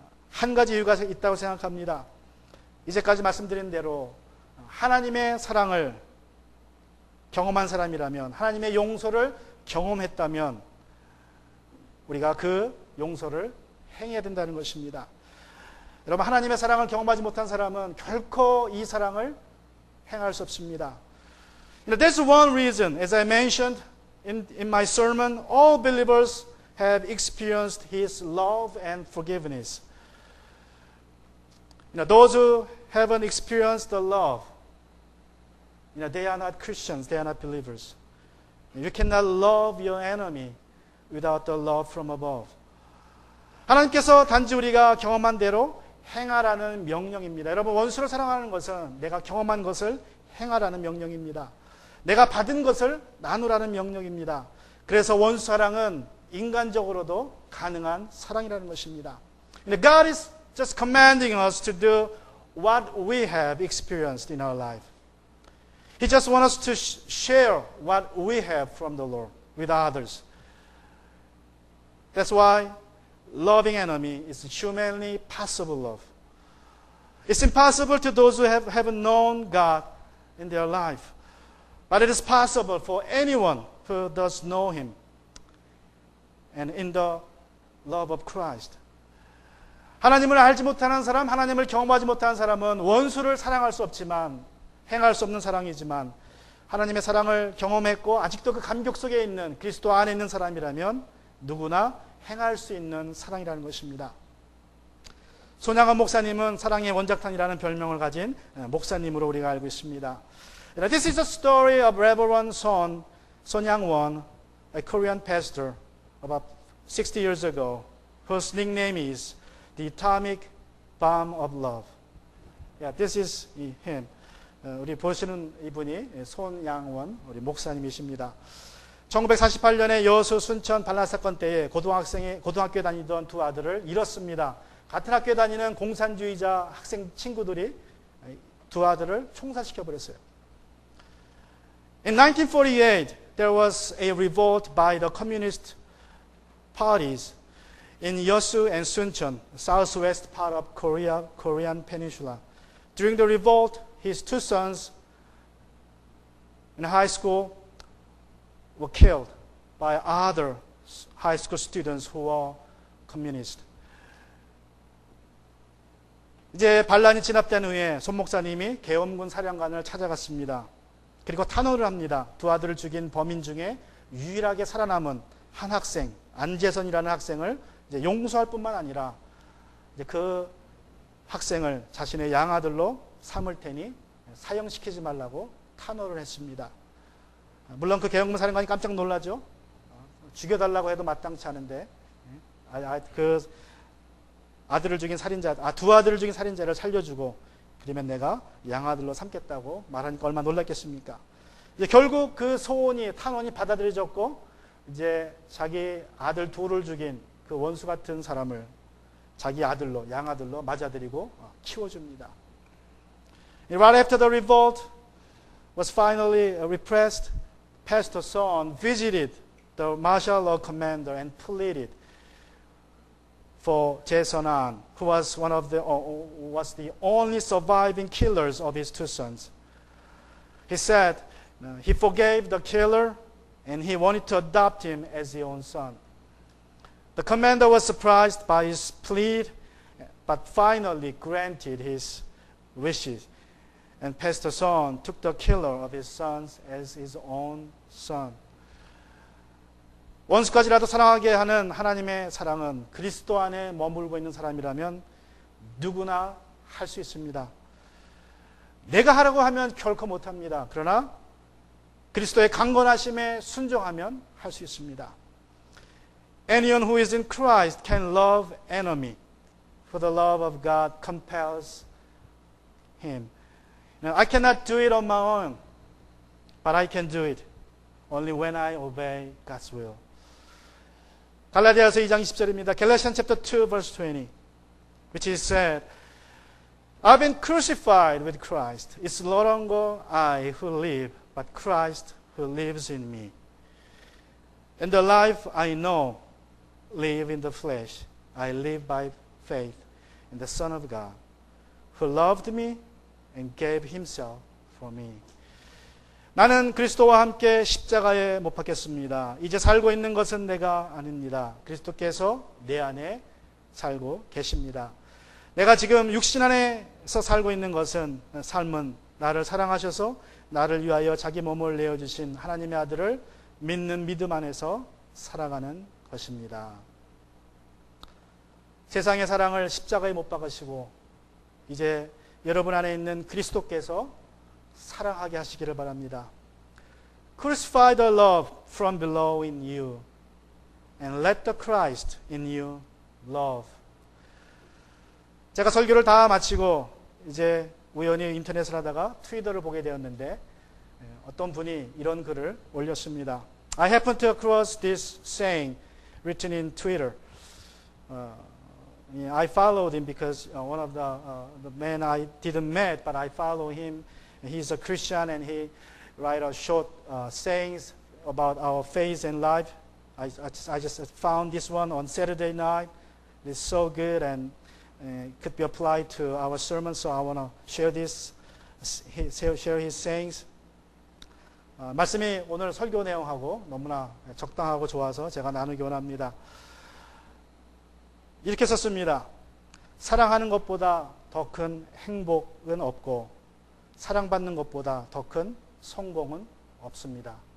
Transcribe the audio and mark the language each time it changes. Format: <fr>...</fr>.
<ko>한 가지 이유가 있다고 생각합니다. 이제까지 말씀드린 대로 하나님의 사랑을 경험한 사람이라면, 하나님의 용서를 경험했다면 우리가 그 용서를 행해야 된다는 것입니다. 여러분 하나님의 사랑을 경험하지 못한 사람은 결코 이 사랑을 행할 수 없습니다.</ko> <en>That's one reason, as I mentioned in my sermon, all believers have experienced His love and forgiveness. Those who haven't experienced the love, they are not Christians, they are not believers. You cannot love your enemy without the love from above.</en> <ko>하나님께서 단지 우리가 경험한 대로 행하라는 명령입니다. 여러분 원수를 사랑하는 것은 내가 경험한 것을 행하라는 명령입니다. 내가 받은 것을 나누라는 명령입니다. 그래서 원수 사랑은 인간적으로도 가능한 사랑이라는 것입니다.</ko> <en>God is just commanding us to do what we have experienced in our life. He just wants us to share what we have from the Lord with others. That's why loving enemy is humanly possible love. It's impossible to those who haven't known God in their life. But it is possible for anyone who does know Him and in the love of Christ.</en> <ko>하나님을 알지 못하는 사람, 하나님을 경험하지 못하는 사람은 원수를 사랑할 수 없지만, 행할 수 없는 사랑이지만 하나님의 사랑을 경험했고 아직도 그 감격 속에 있는 그리스도 안에 있는 사람이라면 누구나 행할 수 있는 사랑이라는 것입니다. 손양원 목사님은 사랑의 원작탄이라는 별명을 가진 목사님으로 우리가 알고 있습니다.</ko> <en>This is a story of Reverend Son Yang-won, a Korean pastor about 60 years ago, whose nickname is the Atomic Bomb of Love. Yeah, this is him.</en> <ko>우리 보시는 이분이 손양원 우리 목사님이십니다. 1948년에 여수 순천 반란 사건 때에 고등학교에 다니던 두 아들을 잃었습니다. 같은 학교에 다니는 공산주의자 학생 친구들이 두 아들을 총살시켜 버렸어요.</ko> <en>In 1948, there was a revolt by the communist parties in Yeosu and Suncheon, southwest part of Korean Peninsula. During the revolt, his two sons in high school were killed by other high school students who were communist.</en> <ko>이제 반란이 진압된 후에 손 목사님이 계엄군 사령관을 찾아갔습니다. 그리고 탄원을 합니다. 두 아들을 죽인 범인 중에 유일하게 살아남은 한 학생, 안재선이라는 학생을 이제 용서할 뿐만 아니라 이제 그 학생을 자신의 양아들로 삼을 테니 사형시키지 말라고 탄원을 했습니다. 물론 그 계엄군 사령관이 깜짝 놀라죠. 죽여달라고 해도 마땅치 않은데 그 아들을 죽인 살인자, 두 아들을 죽인 살인자를 살려주고 그러면 내가 양아들로 삼겠다고 말하니까 얼마나 놀랐겠습니까? 이제 결국 그 소원이 탄원이 받아들여졌고 이제 자기 아들 둘을 죽인 그 원수 같은 사람을 자기 아들로 양아들로 맞아들이고 키워줍니다.</ko> <en>Right after the revolt was finally repressed, Pastor Son visited the martial law commander and pleaded for Jae-Sun-an, who was was the only surviving killers of his two sons. He said he forgave the killer and he wanted to adopt him as his own son. The commander was surprised by his plea, but finally granted his wishes. And Pastor Son took the killer of his sons as his own son.</en> <ko>원수까지라도 사랑하게 하는 하나님의 사랑은 그리스도 안에 머물고 있는 사람이라면 누구나 할 수 있습니다. 내가 하라고 하면 결코 못합니다. 그러나 그리스도의 강건하심에 순종하면 할 수 있습니다.</ko> <en>Anyone who is in Christ can love enemy, for the love of God compels him. Now, I cannot do it on my own, but I can do it only when I obey God's will.</en> <ko>갈라디아서 2장 20절입니다.</ko> <en>Galatians chapter 2 verse 20, which is said, I've been crucified with Christ. It's no longer I who live, but Christ who lives in me. And the life I know live in the flesh. I live by faith in the Son of God, who loved me and gave himself for me.</en> <ko>나는 그리스도와 함께 십자가에 못 박혔습니다. 이제 살고 있는 것은 내가 아닙니다. 그리스도께서 내 안에 살고 계십니다. 내가 지금 육신 안에서 살고 있는 것은 삶은 나를 사랑하셔서 나를 위하여 자기 몸을 내어주신 하나님의 아들을 믿는 믿음 안에서 살아가는 것입니다. 세상의 사랑을 십자가에 못 박으시고 이제 여러분 안에 있는 그리스도께서 사랑하게 하시기를 바랍니다.</ko> <en>Crucify the love from below in you and let the Christ in you love.</en> <ko>제가 설교를 다 마치고 이제 우연히 인터넷을 하다가 트위터를 보게 되었는데 어떤 분이 이런 글을 올렸습니다.</ko> <en>I happened to cross this saying written in Twitter. I followed him because one of the men I didn't meet, but I follow him. He's a Christian and he write a short sayings about our faith and life. I just found this one on Saturday night. It's so good and could be applied to our sermon. So I want to share this, share his sayings.</en> <ko>말씀이 오늘 설교 내용하고 너무나 적당하고 좋아서 제가 나누기 원합니다. 이렇게 썼습니다. 사랑하는 것보다 더 큰 행복은 없고 사랑받는 것보다 더 큰 성공은 없습니다.</ko>